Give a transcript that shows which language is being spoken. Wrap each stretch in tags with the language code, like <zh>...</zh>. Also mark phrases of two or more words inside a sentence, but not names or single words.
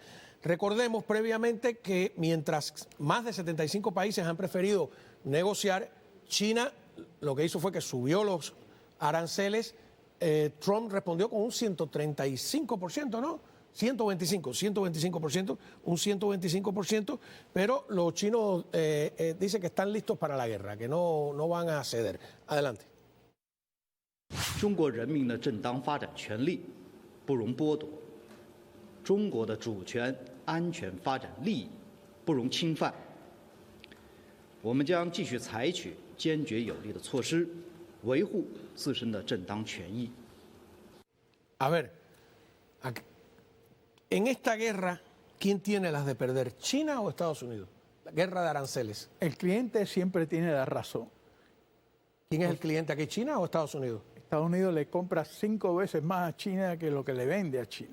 <es>Recordemos previamente que mientras más de 75 países han preferido negociar, China lo que hizo fue que subió los aranceles. Trump respondió con un 135%, ¿no? 125%, un 125%, pero los chinos dicen que están listos para la guerra, que no van a ceder. Adelante.</es> <zh>中国人民的正当发展权利不容剥夺，中国的主权、安全、发展利益不容侵犯。我们将继续采取坚决有力的措施，维护自身的正当权益。</zh> <es>A ver, en esta guerra, ¿quién tiene las de perder? ¿China o Estados Unidos? La guerra de aranceles. El cliente siempre tiene la razón. ¿Quién es el cliente aquí, China o Estados Unidos? Estados Unidos le compra 5 veces más a China que lo que le vende a China.</es>